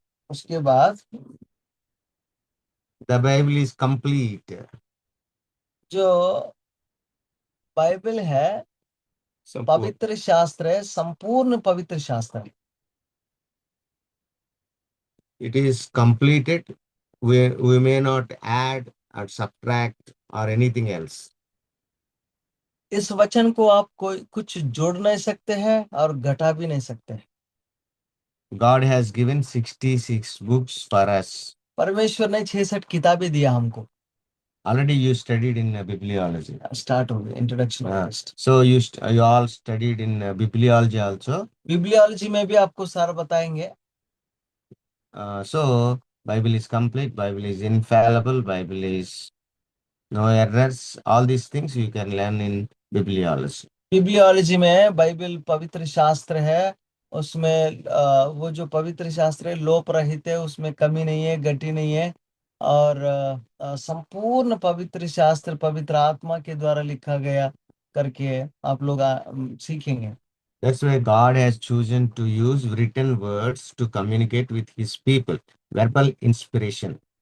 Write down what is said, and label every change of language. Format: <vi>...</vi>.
<hi>उसके बाद</hi> <en>The Bible is complete.</en> <hi>जो बाइबल है, पवित्र शास्त्र है, संपूर्ण पवित्र शास्त्र है।</hi> <en>It is completed. We may not add or subtract or anything else.</en> <hi>इस वचन को आप कोई कुछ जोड़ नहीं सकते हैं और घटा भी नहीं सकते हैं।</hi> <en>God has given 66 books for us.</en> <hi>परमेश्वर ने 66 किताबें दिया हमको।</hi> <en>Already you studied in bibliology.</en> <hi>Start हो गया introduction.</hi> <en>So you all studied in bibliology also.</en> <hi>बिब्लियोलॉजी में भी आपको सारा बताएंगे।</hi> <en>So Bible is complete. Bible is infallible. Bible is no errors. All these things you can learn in bibliology.</en> <hi>बिब्लियोलॉजी में Bible पवित्र शास्त्र है, उसमें वो जो पवित्र शास्त्र है लोप रहित है, उसमें कमी नहीं है, गति नहीं है, और संपूर्ण पवित्र शास्त्र पवित्र आत्मा के द्वारा लिखा गया करके आप लोग सीखेंगे।</hi> <en>That's why God has chosen to use written words to communicate with His people. Verbal inspiration.</en>